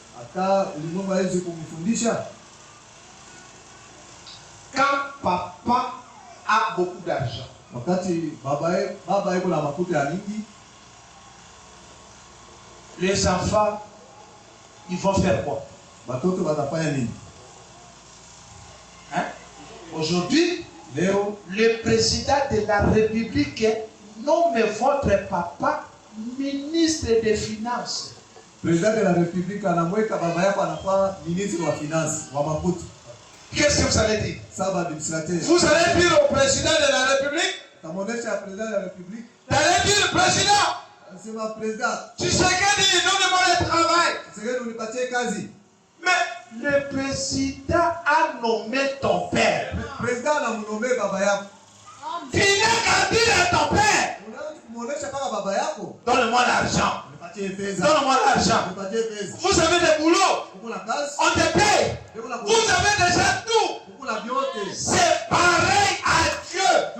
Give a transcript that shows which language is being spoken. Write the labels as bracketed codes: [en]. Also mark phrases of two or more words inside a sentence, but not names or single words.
[fr] Quand papa a beaucoup d'argent, les enfants, ils vont faire quoi? Hein? Aujourd'hui, le président de la République nomme votre papa ministre des Finances. Président de la République [sw] anamweka baba yako anakuwa ministre wa finance wa mafuta. [fr] Qu'est-ce que vous allez dire? Vous allez dire au président de la République? Président de la République. Vous allez dire président? C'est ma président. Tu sais qu'il dit donne-moi le travail. Mais le président a nommé ton père. Le président a nommé [sw] baba yako. [fr] Tu n'as qu'à dire à ton père. Donne-moi l'argent. Donne-moi l'argent. Vous avez des boulots. On te paye. Vous avez déjà tout. C'est pareil à Dieu.